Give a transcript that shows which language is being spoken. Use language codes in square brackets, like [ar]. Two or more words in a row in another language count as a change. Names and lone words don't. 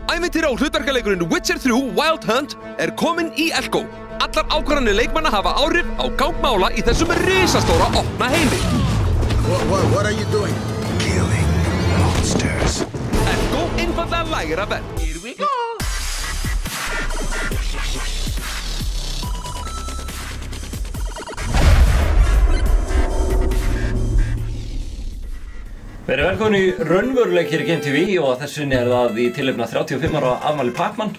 [is] Ævintýra- og hlutverkaleikurinn Witcher 3 Wild Hunt kominn í Elko. Allar ákvarðanir leikmanna hafa áhrif á gang mála í þessum risastóra opna heimi. [en] What are you doing? Killing monsters. [is] Elko einfaldlega lægra verð. [en] Here we go! [is] Verið velkomin í raunveruleik hér í Game TV og þessinni það í tilefni af 35 ára afmæli Pac-Man.